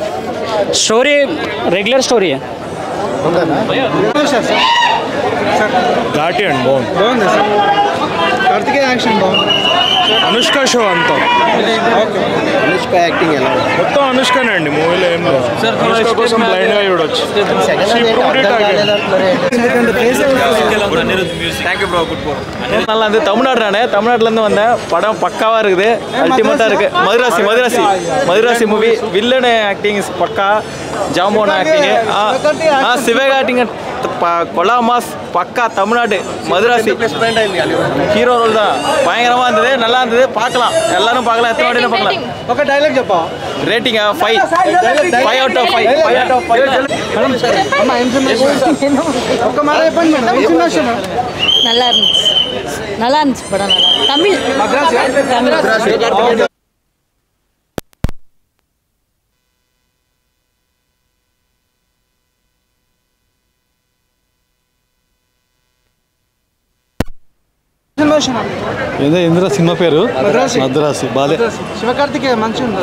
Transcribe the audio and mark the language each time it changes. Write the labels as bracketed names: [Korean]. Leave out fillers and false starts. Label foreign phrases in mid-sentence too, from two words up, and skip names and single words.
[Telugu] స్టోరీ రెగ్యులర్ స్టోరీ. ఘాటి అండి బాగుంది. కార్తికేయ యాక్షన్ బాగుంది. అనుష్క షో అంతా అనుష్క యాక్టింగ్ ఎలా మొత్తం అనుష్కనే అండి మూవీలో. ఏం అనుష్క కోసం బ్లైండ్గా చూడొచ్చు. [Tamil] தமிழ்நாட்டுல இருந்து வந்தேன். படம் பக்காவா இருக்குது, அல்டிமேட்டா இருக்கு. மதுராசி மூவி. வில்லன் ஆக்டிங் பக்கா, ஜாம்போன் ஆக்டிங், சிவக ஆக்டிங் கொலா மாஸ் பக்கா. தமிழ்நாடு மதுராசி ஹீரோ ரோல் தான், பயங்கரமா இருந்தது, நல்லா இருந்தது, பார்க்கலாம், எல்லாரும் பார்க்கலாம், எத்தனை வாட்டி பார்க்கலாம். [Telugu] ఒక డైలాగ్ చెప్పా. [Tamil] ரேட்டிங் [English] 5 out of 5. [Tamil] அம்மா இன்ஃபர்மேஷன் [Telugu] ఒక్క మాట చెప్పండి మేడం, ఇన్ఫర్మేషన్ [Tamil] நல்லா இருந்துச்சு, நல்லா இருந்துச்சு படம், நல்லா தமிழ் மദ്രാസ്. [Telugu] ఏందో ఇంద్ర సినిమా పేరు మద్రాసి. బాలే శివకార్తికేయ మంచి ఉంది.